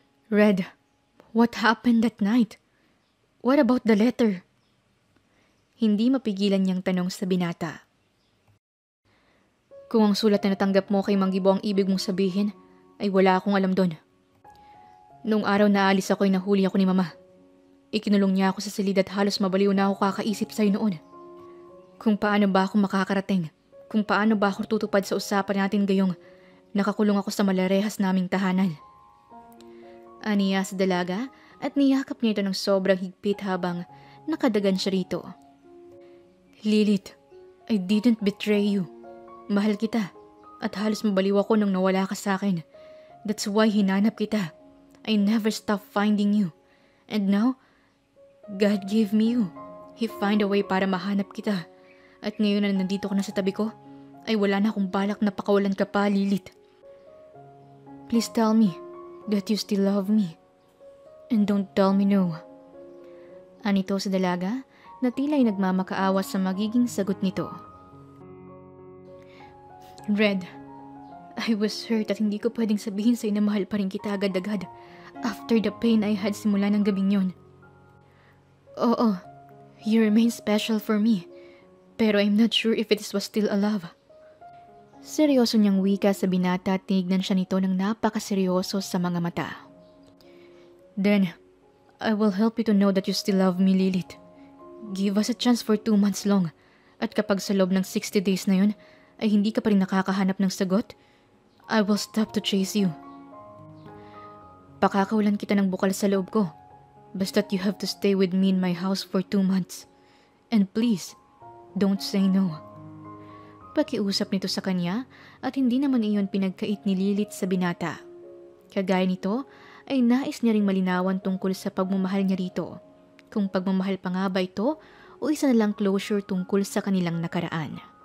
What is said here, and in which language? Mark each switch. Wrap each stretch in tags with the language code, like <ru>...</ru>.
<en>Red, what happened that night? What about the letter?</en> <tl>Hindi mapigilan niyang tanong sa binata. Kung ang sulat na natanggap mo kay Mang Gibo ang ibig mong sabihin, ay wala akong alam doon. Noong araw na alis ako ay nahuli ako ni Mama. Ikinulong niya ako sa silid at halos mabaliw na ako kakaisip sa'yo noon. Kung paano ba ako makakarating, kung paano ba ako tutupad sa usapan natin gayong nakakulong ako sa malarehas naming tahanan. Aniya sa dalaga at niyakap niya ito ng sobrang higpit habang nakadagan siya rito.</tl> <en>Lilith, I didn't betray you.</en> <tl>Mahal kita at halos mabaliw ako nang nawala ka sa akin.</tl> <en>That's why</en> <tl>hinanap kita.</tl> <en>I never stopped finding you. And now, God gave me you. He find a way</en> <tl>para mahanap kita. At ngayon na nandito ka na sa tabi ko, ay wala na akong balak na pakawalan ka pa, Lilith.</tl> <en>Please tell me that you still love me. And don't tell me no.</en> <tl>Anito sa dalaga na tila'y nagmamakaawa sa magiging sagot nito. Red,</tl> <en>I was hurt</en> <tl>at hindi ko pwedeng sabihin sa'yo na mahal pa rin kita agad-agad</tl> <en>after the pain I had</en> <tl>simula ng gabing yun.</tl> <en>Oo, you remain special for me, pero I'm not sure if it was still a love.</en> <tl>Seryoso niyang wika sa binata at tinignan siya nito ng napakaseryoso sa mga mata.</tl> <en>Then, I will help you to know that you still love me, Lilith. Give us a chance for 2 months long,</en> <tl>at kapag sa loob ng 60 days na yun, ay hindi ka pa rin nakakahanap ng sagot,</tl> <en>I will stop to chase you.</en> <tl>Pakakawalan kita ng bukal sa loob ko. Basta't</tl> <en>you have to stay with me in my house for 2 months. And please, don't say no.</en> <tl>Pakiusap nito sa kanya at hindi naman iyon pinagkait ni Lilith sa binata. Kagaya nito ay nais niya ring malinawan tungkol sa pagmamahal niya rito. Kung pagmamahal pa nga ba ito o isa na lang closure tungkol sa kanilang nakaraan.</tl>